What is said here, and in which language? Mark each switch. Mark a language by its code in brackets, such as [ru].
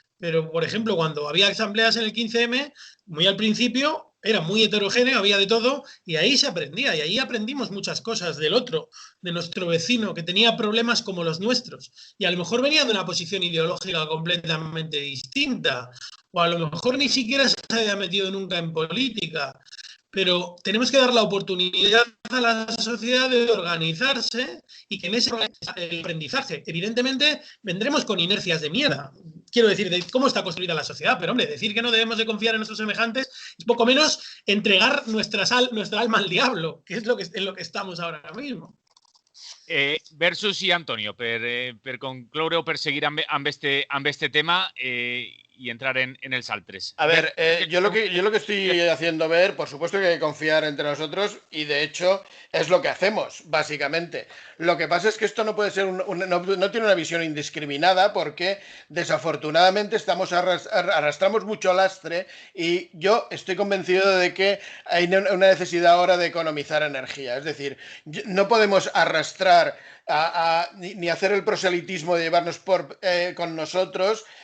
[es] Pero, por ejemplo, cuando había asambleas en el 15M, muy al principio era muy heterogéneo, había de todo, y ahí se aprendía, y ahí aprendimos muchas cosas del otro, de nuestro vecino, que tenía problemas como los nuestros, y a lo mejor venía de una posición ideológica completamente distinta, o a lo mejor ni siquiera se había metido nunca en política, pero tenemos que dar la oportunidad a la sociedad de organizarse y que en ese aprendizaje, evidentemente, vendremos con inercias de mierda. Quiero decir, de cómo está construida la sociedad, pero hombre, decir que no debemos de confiar en nuestros semejantes es poco menos entregar nuestra alma al diablo, que es en lo que estamos ahora mismo. [ca] Versus i Antonio, per concloure o per seguir amb este tema y entrar en els altres. [es] A ver, yo lo que estoy haciendo ver, por supuesto que hay que confiar entre nosotros y de hecho es lo que hacemos, básicamente. Lo que pasa es que esto no puede ser no tiene una visión indiscriminada porque desafortunadamente arrastramos mucho lastre y yo estoy convencido de que hay una necesidad ahora de economizar energía. Es decir, no podemos arrastrar ni hacer el proselitismo de llevarnos con nosotros.